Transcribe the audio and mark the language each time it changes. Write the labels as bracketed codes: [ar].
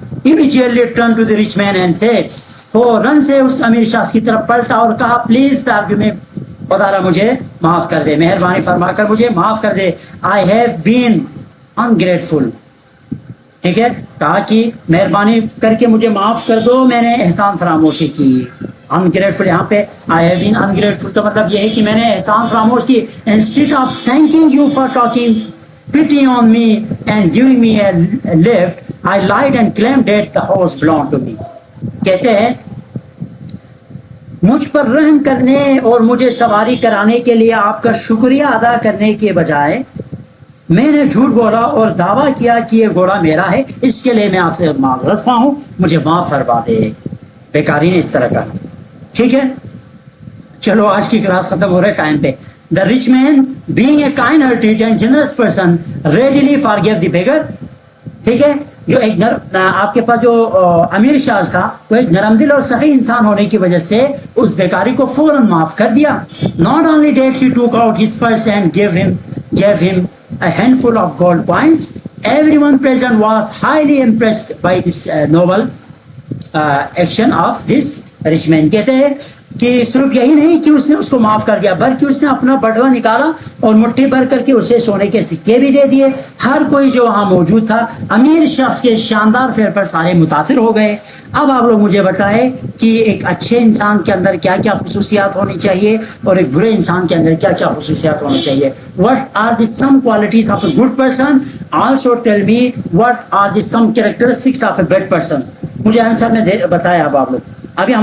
[en] immediately turned to the rich man and said, [ur] فوراً سے اس امیر شخص کی طرف پلٹا اور کہا پلیز میں خدا را مجھے معاف کر دے، مہربانی فرما کر مجھے معاف کر دے. [en] I have been ungrateful. [ur] ٹھیک ہے، کہا کہ مہربانی کر کے مجھے معاف کر دو، میں نے احسان فراموشی کی. ungrateful یہاں پہ [en] I have been ungrateful [ur] کا مطلب یہ ہے کہ میں نے احسان فراموش کی. [en] Instead of thanking you for talking pity on me and giving me a lift, I lied and claimed that the house belonged to me. [ur] کہتے ہیں مجھ پر رحم کرنے اور مجھے سواری کرانے کے لیے آپ کا شکریہ ادا کرنے کے بجائے میں نے جھوٹ بولا اور دعویٰ کیا کہ یہ گھوڑا میرا ہے، اس کے لیے میں آپ سے معذرت خواہ ہوں، مجھے معاف فرما دے. بیکاری نے اس طرح کہا. ٹھیک ہے، چلو آج کی کلاس ختم ہو رہے ٹائم پہ. [en] The rich man, being a kind-hearted and generous person, readily forgave the beggar. [ur] ٹھیک ہے، جو ایک آپ کے پاس جو امیر شخص تھا وہ ایک نرم دل اور سخی انسان ہونے کی وجہ سے اس بیکاری کو فوراً معاف کر دیا. [en] Not only did he took out his purse and gave him a handful of gold coins, everyone present was highly impressed by this noble action of this rich man. [ur] کہتے ہیں کہ صرف یہی نہیں کہ اس نے اس کو معاف کر دیا، بلکہ اس نے اپنا بٹوا نکالا اور مٹھی بھر کر کے اسے سونے کے سکے بھی دے دیے. ہر کوئی جو وہاں موجود تھا امیر شخص کے شاندار فعل پر سارے متاثر ہو گئے. اب آپ لوگ مجھے بتائیں کہ ایک اچھے انسان کے اندر کیا کیا خصوصیات ہونی چاہیے اور ایک برے انسان کے اندر کیا کیا خصوصیات ہونی چاہیے. [en] What are the some qualities of a good person? Also tell me what are the some characteristics of a bad person. [ur] مجھے آنسر میں بتایا اب آپ لوگ. ابھی ہم